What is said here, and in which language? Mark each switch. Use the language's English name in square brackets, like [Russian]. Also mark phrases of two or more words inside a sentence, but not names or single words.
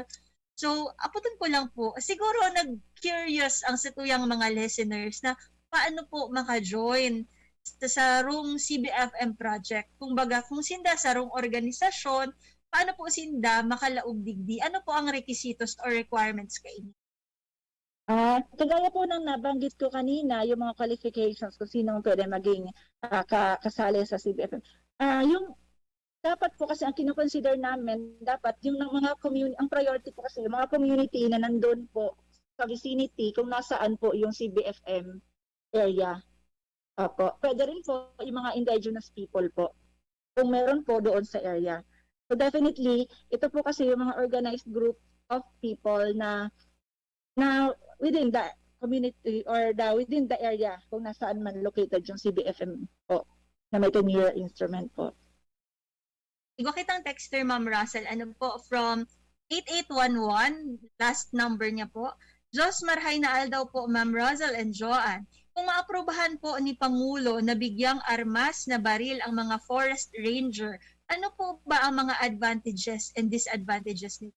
[Bikol] So aputon ko lang po, siguro nag-curious ang satuyang mga listeners na paano po maka-join sa rong CBFM project. Kung sinda sa rong organisasyon paano po sinda makalaog digdi? Ano po ang requisitos or requirements kay inyo? [Filipino] Kagaya po ng nabanggit ko kanina, yung mga qualifications kung sino ang pwede maging kasali sa CBFM. Yung dapat po kasi ang kinoconsider namin, dapat yung mga community, ang priority po kasi yung mga community na nandun po sa vicinity kung nasaan po yung CBFM area. Opo. Pwede rin po yung mga indigenous people po kung meron po doon sa area. [English] So definitely, [Filipino] ito po kasi yung mga [English] organized group of people [Filipino] na [English] within the community or within the area [Filipino] kung nasaan man located yung CBFM po na may 10-year instrument po. [Bikol] Igo kitang texter, Ma'am Russell, ano po, from 8811, last number niya po. Diyos marhay na daw po, Ma'am Russell and Joanne. [Filipino] Kung maaprubahan po ni Pangulo na bigyang armas na baril ang mga forest ranger, ano po ba ang mga [English] advantages and disadvantages [Filipino] nito?